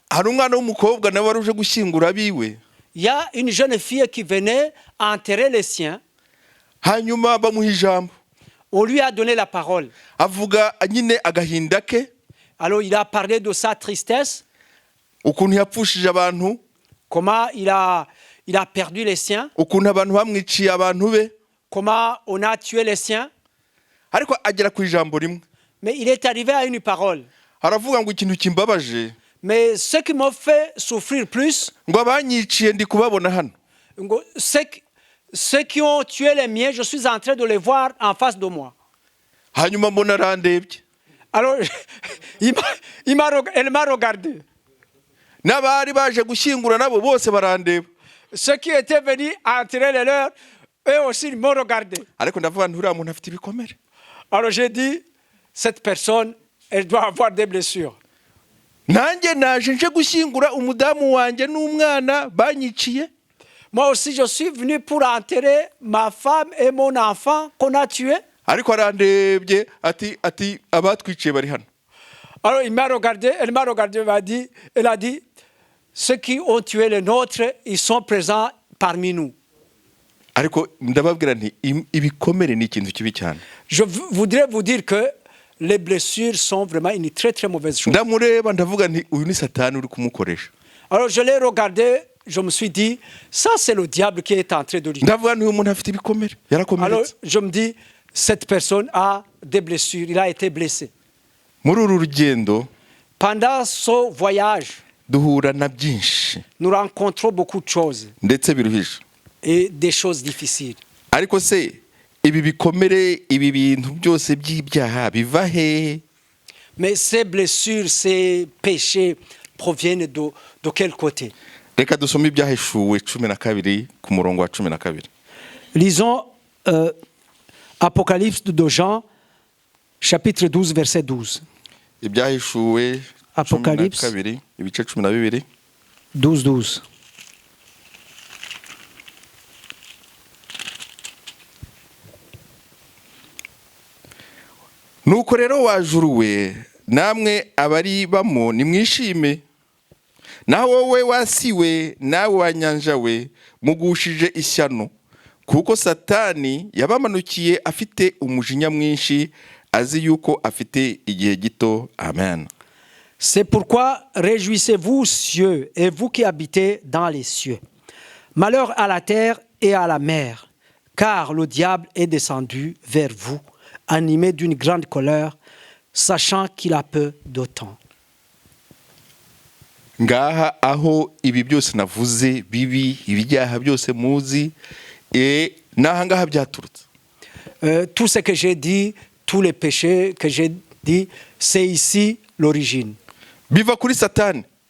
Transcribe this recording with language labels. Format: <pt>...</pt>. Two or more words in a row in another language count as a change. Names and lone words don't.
<rw>hari umwana w'umukobwa nawe wari uje gushyingura abiwe,</rw> <fr>il y a une jeune fille qui venait enterrer les siens.</fr> <rw>hanyuma bamuha ijambo.</rw> <fr>On lui a donné la parole.</fr> <rw>Avuga nyine agahinda ke,</rw> <fr>Alors il a parlé de sa tristesse,</fr> <rw>ukuntu yapfushije abantu,</rw> <fr>comment il a perdu les siens,</fr> <rw>ukuntu abantu bamwiciye abantu be,</rw> <fr>comment on a tué les siens.</fr> <rw>ariko agera ku ijambo rimwe</rw> <fr>Mais il est arrivé à une parole.</fr> <rw>aravuga ngo ikintu kimbabaje</rw> <fr>Mais ce qui m'a fait souffrir plus,</fr> <rw>ngo abanyiciye ndi kubabona hano</rw> <fr>ceux qui ont tué les miens, je suis en train de les voir en face de moi.</fr> <rw>hanyuma mbona arandebye</rw> <fr>Alors, elle m'a regardé.</fr> <rw>n'abari baje gushyingura nabo bose barandeba</rw> <fr>Ceux qui étaient venus enterrer les leurs, eux aussi m'ont regardé.</fr> <rw>ariko ndavuga nti uriya muntu afite ibikomere.</rw> <fr>Alors j'ai dit, cette personne, elle doit avoir des blessures.</fr> <rw>nanjye naje nje gushyingura umudamu wanjye n'umwana banyiciye.</rw> <fr>Moi aussi, je suis venu pour enterrer ma femme et mon enfant qu'on a tué.</fr> <rw>ariko arandebye ati abatwiciye bari hano.</rw> <fr>Alors il m'a regardé, elle m'a regardé, elle a dit, ceux qui ont tué les nôtres, ils sont présents parmi nous.</fr> <rw>ariko ndababwira nti ibikomere ni ikintu kibi cyane.</rw> <fr>Je voudrais vous dire que les blessures sont vraiment une très très mauvaise chose.</fr> <rw>ndamureba ndavuga nti uyu ni satani uri kumukoresha.</rw> <fr>Alors je l'ai regardé, je me suis dit, ça c'est le diable qui est en train de lui.</fr> <rw>ndavuga nti uyu muntu afite ibikomere</rw> <fr>Alors</fr> <rw>yarakomeretse.</rw> <fr>je me dis, cette personne a des blessures, il a été blessé.</fr> <rw>muri uru rugendo</rw> <fr>Pendant ce voyage,</fr> <rw>duhura na byinshi</rw> <fr>nous rencontrons beaucoup de choses</fr> <rw>ndetse biruhije.</rw> <fr>et des choses difficiles.</fr> <rw>ariko se ibi bikomere ibi bintu byose by'ibyaha biva hehe?</rw> <fr>Mais ces blessures, ces péchés proviennent de quel côté?</fr> <rw>reka dusome ibyahishuwe 12 ku murongo wa 12.</rw> <fr>Lisons Apocalypse de Jean, chapitre 12, verset 12.</fr> <rw>ibyahishuwe</rw> <fr>Apocalypse</fr> <rw>12 ibice 12. 12, 12. nuko rero wajuruwe namwe abari bamo nimwishime, naho wowe wasiwe nawe wanyanjawe mugushije ishyano, kuko satani yabamanukiye afite umujinya mwinshi, azi yuko afite igihe gito. Amen.</rw> <fr>C'est pourquoi réjouissez-vous, cieux, et vous qui habitez dans les cieux. Malheur à la terre et à la mer, car le diable est descendu vers vous, animé d'une grande colère, sachant qu'il a peu de temps.</fr> <rw>ngaha aho ibi byose navuze bibi ibijyaha byose muzi naha ngaha byaturutse.</rw> <fr>Tout ce que j'ai dit, tous les péchés que j'ai dit, c'est ici l'origine.</fr> <rw>biva kuri satani.</rw>